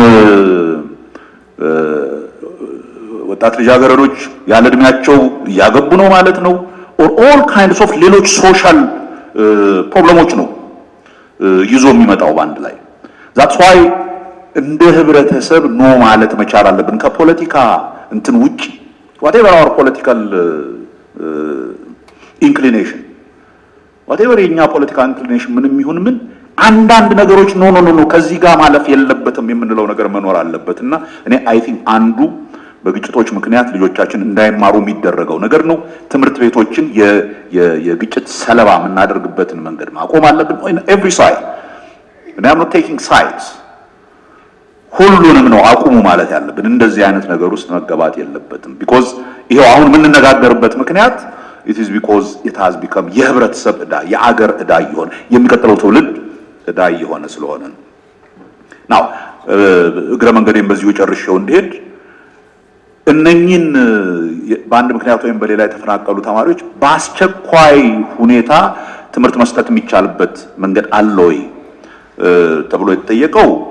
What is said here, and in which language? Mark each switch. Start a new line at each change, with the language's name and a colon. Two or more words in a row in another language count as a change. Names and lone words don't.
Amharic: ወጣት ልጃገረዶች ያለ እድሜያቸው እያገቡ ነው ማለት ነው።
English: all kinds of
Amharic: ሌሎች
English: social problems
Amharic: ነው ይዞ የሚመጣው ባንድ ላይ።
English: that's why
Amharic: እንደ ህብረተሰብ ኖ ማለት መቻል አለብን። ከፖለቲካ እንትን ውጪ
English: whatever our political inclination whatever
Amharic: የኛ ፖለቲካ ኢንክሊኔሽን ምንም ይሁን ምን አንዳንድ ነገሮች ኖ ከዚህ ጋር ማለፍ የለበትም የምንለው ነገር መኖር አለበትና እኔ
English: I think
Amharic: አንዱ በግጭቶች ምክንያት ልጆቻችን እንዳይማሩ የሚደረገው ነገር ነው። ትምህርት ቤቶችን የግጭት ሰለባ የምናደርግበትን መንገድ ማቆም አለብን።
English: every side and I'm not taking
Amharic: sides ሁሉንም ነው አቁሙ ማለት ያለብን። እንደዚህ አይነት ነገር ውስጥ መገባት የለበትም። because ይሄው አሁን የምንነጋገርበት ምክንያት
English: it is because it has become
Amharic: የህብረተሰብ ዕዳ፣ የአገር ዕዳ እየሆነ የሚቀጥለው ትውልድ ዕዳ እየሆነ ስለሆነ ነው። now እግረ መንገዴን በዚሁ ጨርሼው እንድሄድ እነኚህን በአንድ ምክንያት ወይም በሌላ የተፈናቀሉ ተማሪዎች በአስቸኳይ ሁኔታ ትምህርት መስጠት የሚቻልበት መንገድ አለ ወይ ተብሎ የተጠየቀው